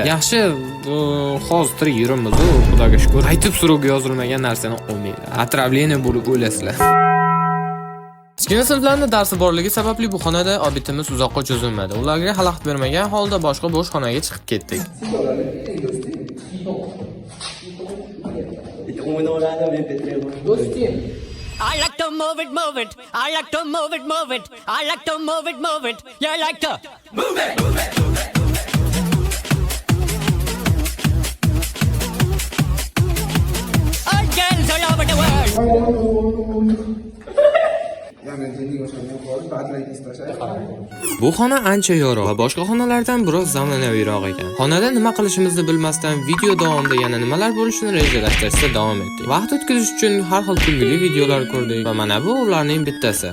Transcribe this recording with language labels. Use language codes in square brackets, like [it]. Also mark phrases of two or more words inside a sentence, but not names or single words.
[uz] Yaxshi, hozir yurimiz, xudoga shukr. Aytib suruvga yozilmagan narsani olmaydi. Atravleniya bo'lib o'ylasizlar. Kichkina sinflarning darsi borligi sababli bu xonada obitimiz uzoqqa cho'zilmadi. Ularga xalaqit bermagan holda boshqa bo'sh xonaga chiqib ketdik. [en] I like to move it. I like to move it. I like to move it. You like to move it. All girls all over the world. [uz] Bu xona ancha yorug' va boshqa xonalardan biroz zamonaviyroq ekan. Xonada nima qilishimizni bilmasdan video davomida yana nimalar bo'lishini rejalashtirishda davom etdik. Vaqt o'tkazish uchun har xil kulgili videolar ko'rdik va mana bu ularning bittasi.